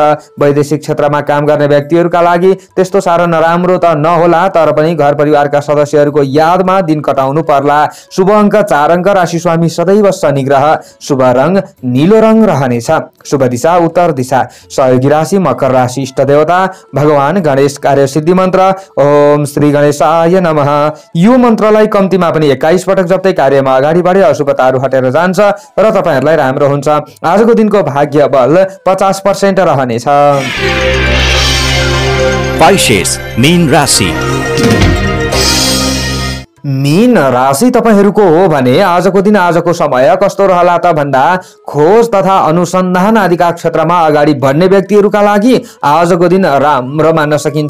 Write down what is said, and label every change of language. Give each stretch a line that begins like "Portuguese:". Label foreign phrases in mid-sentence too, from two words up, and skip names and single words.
Nepali: वैदेशिक क्षेत्रमा काम गर्ने व्यक्तिहरुका लागि त्यस्तो साह्रो नराम्रो त नहोला, तर पनि घर परिवारका सदस्यहरुको यादमा दिन कटाउनु पर्ला। शुभ अङ्क 4 अङ्क, राशि स्वामी सदैव शनि ग्रह, शुभ रङ नीलो रङ रहनेछ। शुभ दिशा उत्तर दिशा, सहयोगी राशि मकर राशि, इष्ट देवता भगवान गणेश, कार्य सिद्धि मन्त्र
Sanskrit: ओम श्री गणेशाय नमः।
Nepali: यो मन्त्रलाई कम्तीमा पनि 21 पटक जप्दै कार्यमा अगाडि बढे अशुभताहरू हटेर जान्छ र तपाईहरुलाई राम्रो हुन्छ। आजको दिनको भाग्य बल 50% रहनेछ। पाइसेस मीन राशि। मीन राशि तपाईहरुको हो भने आजको दिन आजको समय कस्तो रहला त भन्दा खोज तथा अनुसन्धान आदिका क्षेत्रमा अगाडि बढ्ने व्यक्तिहरुका लागि आजको दिन राम्रो मान्न सकिन्छ।